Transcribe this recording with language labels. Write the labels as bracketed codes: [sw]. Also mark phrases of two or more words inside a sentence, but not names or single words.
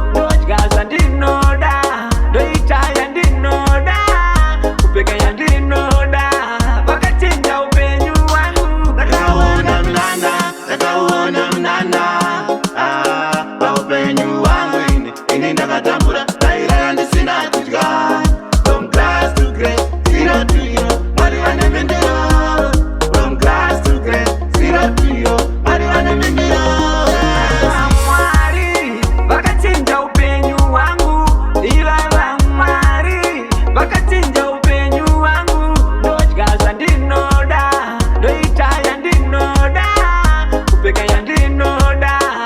[sn] Ndodya zvandinoda, ndoita yandinoda, kupfeka yandinoda. Vakachinja upenyu hwangu. Ndakaona mnana, ndakaona mnana. Ah, paupenyu hwangu ini, ini ndakatambura, ndaira ndisina kudya. [en] From grass to grace, zero to hero, [sn] Mwari vane mhinduro. [en] From grass to grace, zero to hero, [sn] Mwari vane mhinduro. Mwari, vakachinja upenyu hwangu. Iva vaMwari, vakachinja upenyu hwangu. Ndodya zvandinoda, ndoita yandinoda, kupfeka yandinoda.